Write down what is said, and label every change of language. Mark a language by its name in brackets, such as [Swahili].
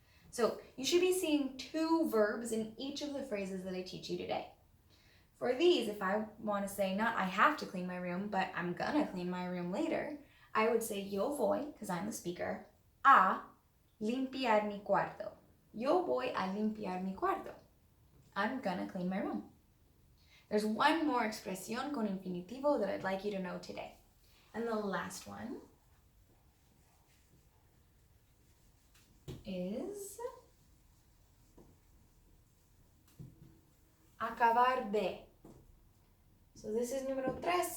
[English] So you should be seeing two verbs in each of the phrases that I teach you today. For these, if I want to say not I have to clean my room, but I'm gonna clean my room later, I would say [Spanish] yo voy, [English] because I'm the speaker, [Spanish] a limpiar mi cuarto. Yo voy a limpiar mi cuarto. [English] I'm gonna clean my room. There's one more [Spanish] expresión con infinitivo [English] that I'd like you to know today. And the last one is acabar de. So this is [Spanish] número [English] 3.